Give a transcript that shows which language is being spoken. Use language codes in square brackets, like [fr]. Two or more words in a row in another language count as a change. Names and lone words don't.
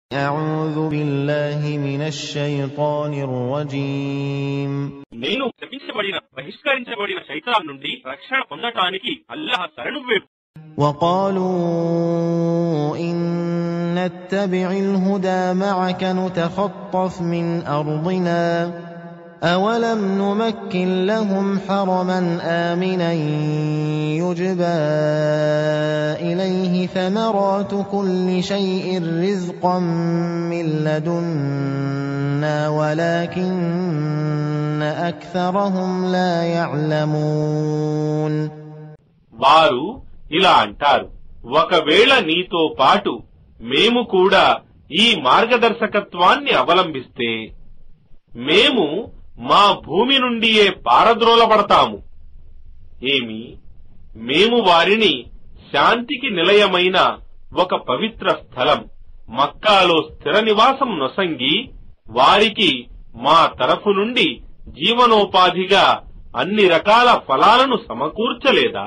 [ar] أعوذ بالله من الشيطان الرجيم. [te] నేను శపించబడిన బహిష్కరించబడిన శైతాన్ నుండి రక్షణ పొందటానికి అల్లాహ్ శరణు వేడు. [ar] وقالوا إن نتبع الهدى معك نتخطف من أرضنا أولم نمكن لهم حرما آمنا يجبى إليه ثمرات كل شيء رزقا من لدنا ولكن أكثرهم لا يعلمون. [te] వారు ఇలా అంటారు, ఒకవేళ నీతో పాటు మేము కూడా ఈ మార్గదర్శకత్వాన్ని అవలంబిస్తే మేము మా భూమి నుండియే పారద్రోలబడతాము. మేము వారిని శాంతికి నిలయమైన ఒక పవిత్ర స్థలం మక్కాలో స్థిర నివాసం నొసంగి వారికి మా తరఫు నుండి జీవనోపాధిగా అన్ని రకాల ఫలాలను సమకూర్చలేదా?